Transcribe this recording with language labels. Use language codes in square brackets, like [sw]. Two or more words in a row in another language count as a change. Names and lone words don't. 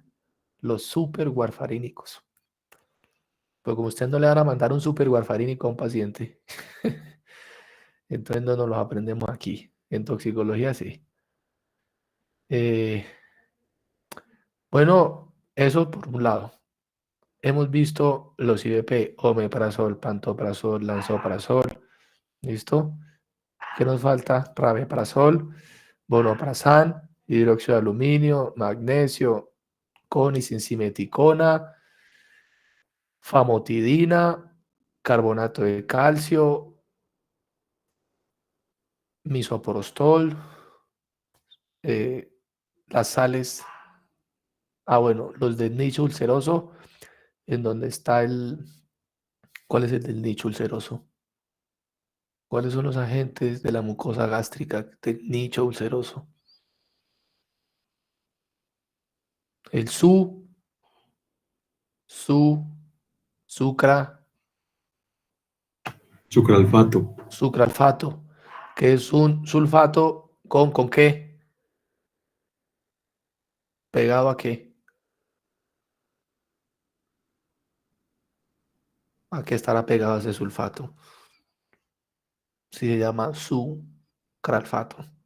[es] Los super warfarínicos. Pero como usted no le van a mandar un super warfarínico a un paciente, entonces no nos los aprendemos aquí. En toxicología sí. Eh, bueno, eso por un lado. Hemos visto los IBP, omeprazol, pantoprazol, lansoprazol. ¿Listo? ¿Qué nos falta? Rabeprazol, vonoprazán, hidróxido de aluminio, magnesio, conicinsimeticona, famotidina, carbonato de calcio, misoprostol, las sales. Bueno, los del nicho ulceroso, en donde está el... ¿Cuál es el del nicho ulceroso? ¿Cuáles son los agentes de la mucosa gástrica del nicho ulceroso? El sucra, Sucralfato. sucralfato, que es un sulfato ¿con qué? ¿Pegado a qué? ¿A qué estará pegado ese sulfato? Se llama sucralfato.